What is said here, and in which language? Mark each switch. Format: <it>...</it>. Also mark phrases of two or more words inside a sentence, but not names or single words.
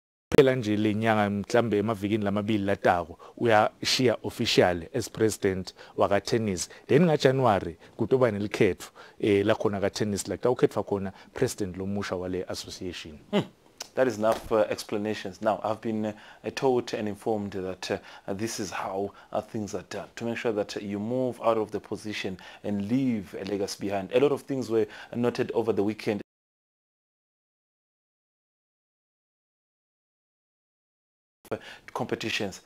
<ss>phela nje lenyanga mhlambe emavikini lamabili latako uyashiya</ss> <en>official as president</en> <ss>waka tennis then nga January kutoba nelikhetho la khona ka tennis la ukhetha khona president lomusha wale association.</ss> <en>That is enough explanations. Now, I've been told and informed that this is how things are done, to make sure that you move out of the position and leave a legacy behind. A lot of things were noted over the weekend. Competitions.</en>